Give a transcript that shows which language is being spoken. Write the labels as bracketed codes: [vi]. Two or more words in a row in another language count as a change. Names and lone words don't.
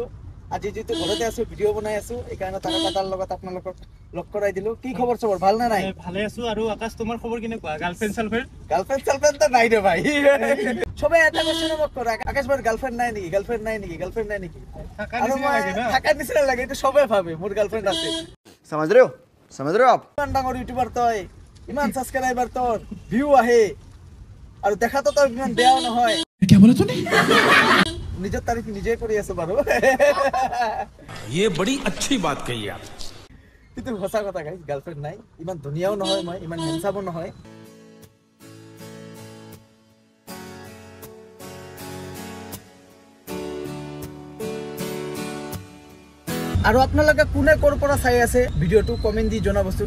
[as] আজি যিহেতু ঘৰতে আছোঁ, ভিডিঅ' বনাই আছোঁ, এইকাৰণে তাৰকাদাৰ লগত আপোনালোকক লগ কৰাই দিলোঁ। কি খবৰ চবৰ, ভাল নে নাই? ভালে আছোঁ। আৰু আকাশ তোমাৰ খবৰ কেনেকুৱা? গাৰ্লফ্ৰেণ্ড নাই দে ভাই। সবে এটা কোৱেশ্চন মোক কৰে, আকাশ ভাইৰ গাৰ্লফ্ৰেণ্ড নাই নেকি? আৰু মই থাকাৰ নিচিনা লাগে, এইটো সবে ভাবে মোৰ গাৰ্লফ্ৰেণ্ড আছে। [hi] समझ रहे हो आप? [as] ইমান ডাঙৰ ইউটিউবাৰ তই, ইমান ছাবস্ক্ৰাইবাৰ তোৰ, ভিউ আহে, আৰু দেখাতো তই ইমান বেয়াও নহয়। নিজৰ তাৰিফ নিজে কৰি আছো বাৰু। [hi] ये बड़ी अच्छी बात कही आप। [as] কিন্তু সঁচা কথা গাইছ, গাৰ্লফ্ৰেণ্ড নাই, ইমান ধুনীয়াও নহয়, মই ইমান হেণ্ডচামো নহয়। আৰু আপোনালোকে কোনে ক'ৰ পৰা চাই আছে ভিডিঅ'টো কমেণ্ট দি জনাবচোন।